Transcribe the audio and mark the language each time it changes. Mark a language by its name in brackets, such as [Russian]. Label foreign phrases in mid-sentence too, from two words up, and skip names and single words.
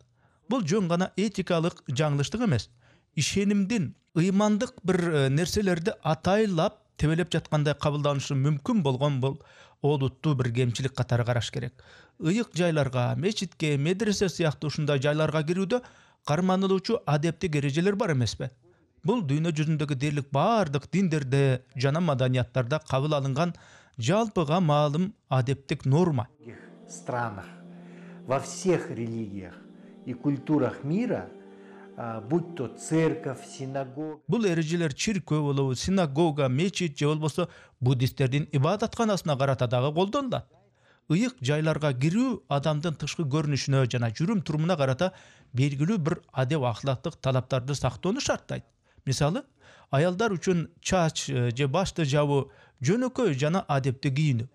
[Kyrgyz] Бул жөн гана этикалык жаңылыштык эмес, ишенимдин ыймандык бир нерселерди атайлап тебелеп жаткандай кабылданышы мүмкүн болгон бул олуттуу бир кемчилик катары караш керек. Ыйык жайларга, мечитке, медресе сыяктуу ушундай жайларга кирүүдө карманылуучу адептик эрежелер бар эмеспи? Бул дүйнө жүзүндөгү дерлик баардык диндерде жана маданияттарда кабыл алынган жалпыга маалым адептик норма. [Russian] В странах, во всех религиях и культурах мира, будь то церковь, синагога. [Kyrgyz] Бул эрежелер чиркөө болобу, синагога, мечит же болбосо буддисттердин ибадатканасына карата дагы колдонулат. Ыйык жайларга кирүү адамдын тышкы көрүнүшүнө жана жүрүм турумуна карата белгилүү бир адеп ахлактык талаптарды сактоону шарттайт. Мисалы, аялдар үчүн чач же башты жабуу жөнөкөй жана адепти кийинүү.